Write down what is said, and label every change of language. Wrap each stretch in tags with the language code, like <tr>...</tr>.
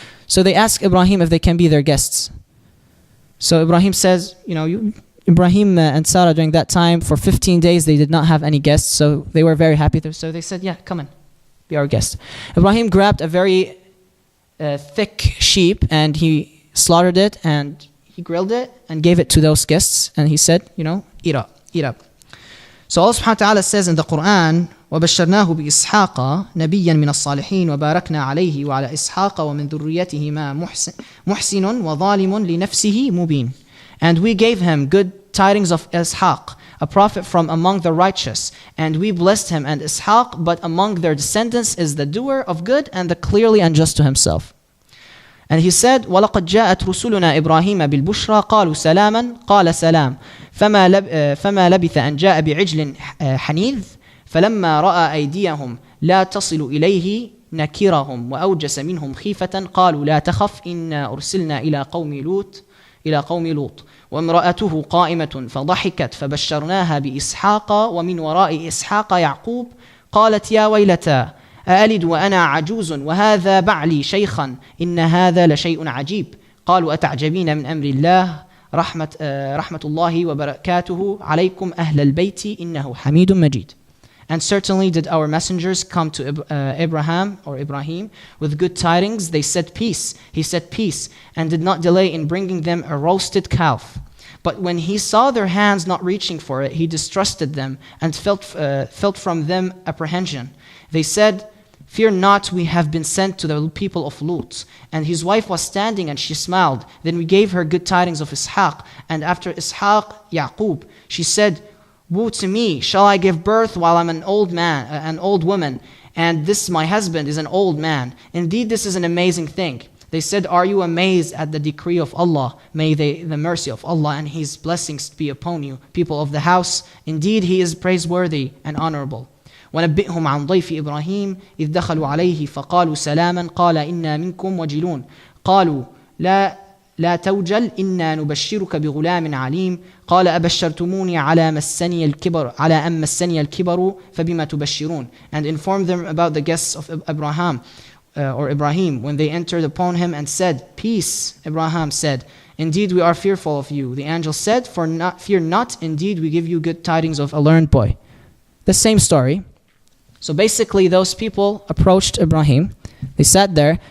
<en>So they asked Ibrahim if they can be their guests. So Ibrahim says, Ibrahim and Sarah during that time, for 15 days, they did not have any guests, so they were very happy. So they said, yeah, come in, be our guest. Ibrahim grabbed a very thick sheep, and he slaughtered it, and he grilled it, and gave it to those guests, and he said, eat up. So Allah subhanahu wa ta'ala says in the Quran,</en> <ar>وَبَشَّرْنَاهُ بِإِسْحَاقَ نَبِيًّا مِنَ الصَّالِحِينَ وَبَارَكْنَا عَلَيْهِ وَعَلَى إِسْحَاقَ وَمِنْ ذُرِّيَّتِهِمَا مُحْسِنٌ وَظَالِمٌ لِنَفْسِهِ مُبِينٌ.</ar> <en>And we gave him good tidings of Ishaq, a prophet from among the righteous. And we blessed him and Ishaq, but among their descendants is the doer of good and the clearly unjust to himself. And he said,</en> <ar>وَلَقَدْ جَاءَتْ رُسُلُنَا إِبْرَاهِيمَ بِالْبُشْرَى قَالُوا سَلَامًا قَالَ سَلَامٌ فما لبث أن جاء بعجل حنيذ فلما رأى أيديهم لا تصل إليه نكرهم وأوجس منهم خيفة قالوا لا تخف إنا أرسلنا إلى قوم لوط وامرأته قائمة فضحكت فبشرناها بإسحاق ومن وراء إسحاق يعقوب قالت يا ويلتى أألد وأنا عجوز وهذا بعلي شيخا إن هذا لشيء عجيب قالوا أتعجبين من أمر الله رحمة الله وبركاته عليكم أهل البيت إنه حميد مجيد.</ar> <en>And certainly did our messengers come to Ibrahim with good tidings. They said peace. He said peace, and did not delay in bringing them a roasted calf. But when he saw their hands not reaching for it, he distrusted them and felt from them apprehension. They said, fear not, we have been sent to the people of Lut. And his wife was standing and she smiled. Then we gave her good tidings of Ishaq. And after Ishaq, Yaqub. She said, woe to me, shall I give birth while I'm an old woman, and this my husband is an old man? Indeed, this is an amazing thing. They said, are you amazed at the decree of Allah? May the mercy of Allah and His blessings be upon you, people of the house. Indeed, He is praiseworthy and honorable.</en> <ar>ونبئهم عن ضيف إبراهيم إذ دخلوا عليه فقالوا سلاما قال إنا منكم وجلون قالوا لا توجل إنا نبشرك بغلام عليم قال أبشرتموني على أن مسني الكبر فبما تبشرون.</ar> <en>And informed them about the guests of Ibrahim when they entered upon him and said, peace. Ibrahim said, indeed we are fearful of you. The angel said, fear not, indeed we give you good tidings of a learned boy. The same story. So basically those people approached Ibrahim. They sat there.</en>